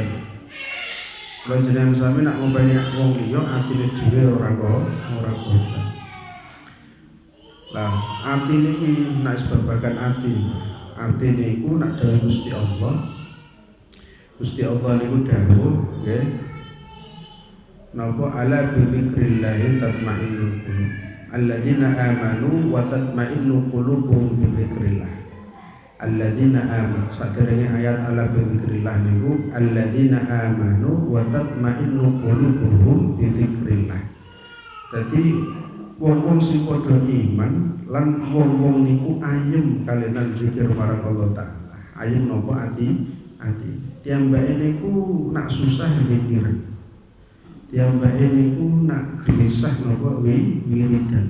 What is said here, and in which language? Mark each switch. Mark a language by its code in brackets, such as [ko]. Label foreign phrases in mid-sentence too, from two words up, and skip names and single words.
[jv] Kula jenengan sami nak ngopeni wong liya atine dhewe ora kopen. Lah ati niki nek sebabagan ati. Ati niku nak dawuh Gusti Allah. Gusti Allah niku dawuh nggih. [ar] Napa ألا بذكر الله تطمئن القلوب. الذين آمنوا وتطمئن قلوبهم بذكر الله. الذين آمنوا. [jv] Saderenge ayat [ar] ألا بذكر الله niku الذين آمنوا وتطمئن قلوبهم بذكر الله. [jv] Dadi wong-wong sing padha iman lan wong-wong niku ayem kalian zikir marang Allah Ta'ala. Ayem napa ati. Tiyambake niku nak susah zikir. Tiyambake niku nak gelisah napa wiridan.